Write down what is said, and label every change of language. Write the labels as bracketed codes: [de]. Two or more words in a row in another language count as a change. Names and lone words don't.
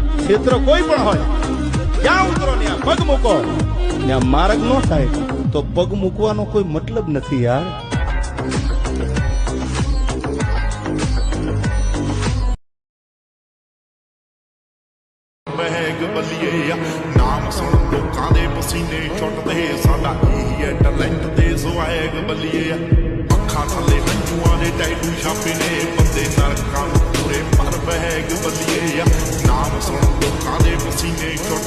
[gu] ક્ષેત્ર કોઈ પણ હોય, ક્યાં ઉતરો ત્યાં પગ મૂકો, ત્યાં માર્ગ ન થાય તો પગ મૂકવાનો કોઈ મતલબ નથી યાર. [pa] ਬੱਲੀਏ ਨਾਮ ਸੁਣ ਲੋਕਾਂ ਦੇ ਪਸੀਨੇ ਛੁੱਟਦੇ ਸਾਡਾ ਯਹੀ ਹੈ ਟੈਲੇਂਟ ਦੇ ਸਵੈਗ ਬੱਲੀਏ ਅੱਖਾਂ ਥੱਲੇ ਹੰਝੂਆਂ ਦੇ ਟੈਟੂ ਛਾਪੇ ਨੇ ਬੰਦੇ ਨਰਕਾਂ ਪੂਰੇ ਪਰ ਬਹਗ ਬੱਲੀਏ ਨਾਮ ਸੁਣ ਲੋਕਾਂ ਦੇ ਪਸੀਨੇ ਛੁੱਟ